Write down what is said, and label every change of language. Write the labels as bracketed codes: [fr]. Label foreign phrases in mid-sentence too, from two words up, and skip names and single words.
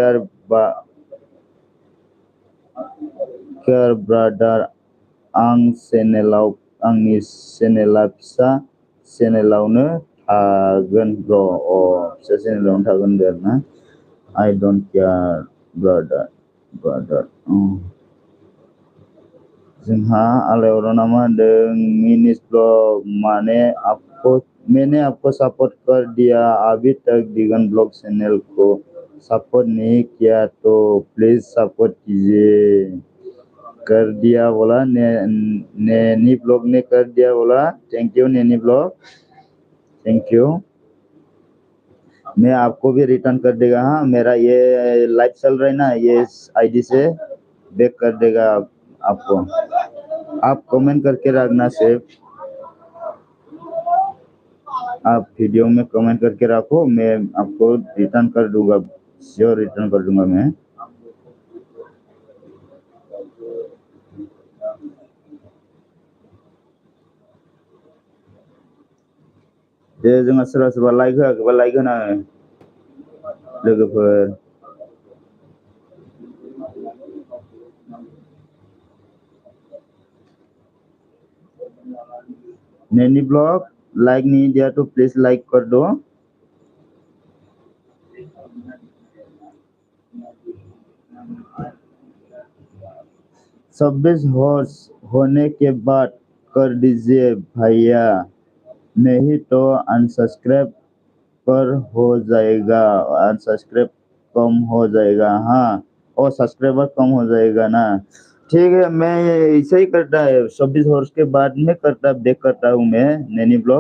[en] care brother [brx] आंनि चेनेला फिसा चेनेलावनो थागोन ब्र फिसा चेनेलावनो थागोन होनदों आरो ना [en] I don't care brother [brx] जोंहा आलायरना मा होनदों [hi] मिनिस ब्लग मैंने आपको सपोर्ट कर दिया अभी तक दिगन ब्लॉग चैनल को सपोर्ट नहीं किया तो प्लीज सपोर्ट कीजिए कर दिया बोला नैनी ब्लॉग ने कर दिया बोला [en] thank you [hi] नैनी ब्लॉग [en] thank you [hi] मैं आपको भी रिटर्न कर देगा हाँ मेरा ये लाइव चल रहा है ना ये आईडी से बैक कर देगा आपको आप कमेंट करके रखना सिर्फ आप वीडियो में कमेंट करके रखो मैं आपको रिटर्न कर दूंगा श्योर रिटर्न कर दूंगा मैं [brx] दे जोंहा सोरबा लाइक होआखैबा लाइक होना लोगोफोर [hi] नैनी ब्लॉग लाइक नहीं दिया तो प्लीज लाइक कर दो 26 हॉर्स होने के बाद कर दीजिए भैया नहीं तो अनसब्सक्राइब पर हो जाएगा अनसब्सक्राइब कम हो जाएगा हाँ और सब्सक्राइबर कम हो जाएगा ना ठीक है, मैं ऐसे ही करता है, 24 हॉर्स के बाद में करता बैक करता हूँ मैं नैनी ब्लॉग।